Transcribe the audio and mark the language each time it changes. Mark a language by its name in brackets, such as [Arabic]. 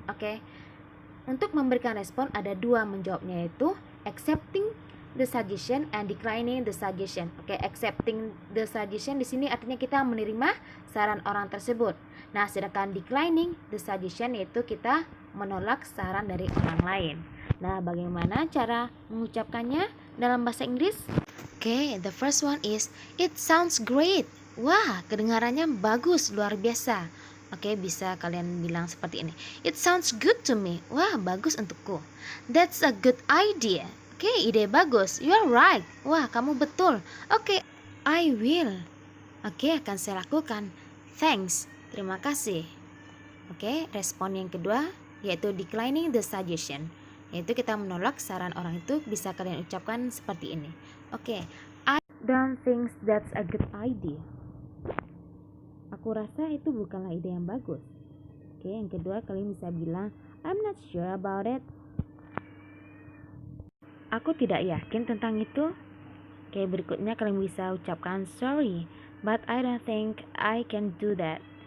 [Indonesian] Oke, untuk memberikan respon ada dua menjawabnya, yaitu [English] accepting the suggestion and declining the suggestion. [Indonesian] Oke, accepting the suggestion di sini artinya kita menerima saran orang tersebut. Nah, sedangkan declining the suggestion yaitu kita menolak saran dari orang lain. Nah, bagaimana cara mengucapkannya dalam bahasa Inggris? [English] Oke, the first one is it sounds great. [Indonesian] Wah, kedengarannya bagus, luar biasa. Oke, bisa kalian bilang seperti ini. [English] It sounds good to me. [Indonesian] Wah, bagus untukku. [English] That's a good idea. [Indonesian] Oke, ide bagus. [English] You're right. [Indonesian] Wah, kamu betul. Oke, [English] I will. [Indonesian] Oke, akan saya lakukan. [English] Thanks. [Indonesian] Terima kasih. Oke, respon yang kedua yaitu declining the suggestion. Yaitu kita menolak saran orang itu, bisa kalian ucapkan seperti ini. [English] Oke, I don't think that's a good idea. [Indonesian] Aku rasa itu bukanlah ide yang bagus. Oke, yang kedua kalian bisa bilang [English] I'm not sure about it. [Indonesian] Aku tidak yakin tentang itu. [English] Oke, [Indonesian] berikutnya kalian bisa ucapkan [English] sorry, but I don't think I can do that.